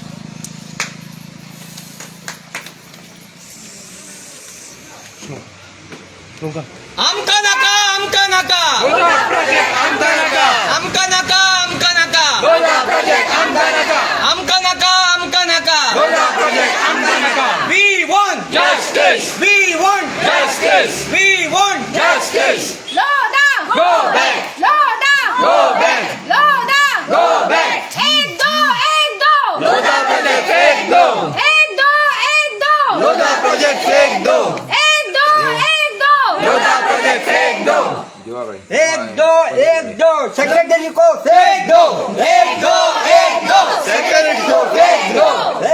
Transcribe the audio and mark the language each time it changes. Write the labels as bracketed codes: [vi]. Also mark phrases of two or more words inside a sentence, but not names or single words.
[kok] आमका नाका, आमका नाका, आमका नाका, आमका नाका, आमका नाका, आमका नाका. [en] We want justice. We want justice. We want justice. लोदा Go back. लोदा Go back. लोदा Go back. [hi] एक दो लोधा प्रोजेक्ट फेक दो. एक दो लोधा प्रोजेक्ट फेक दो. लोधा प्रोजेक्ट फेक दो. एक दो सेक्रेटरी को फेक दो. एक दो सेक्रेटरी को फेक दो.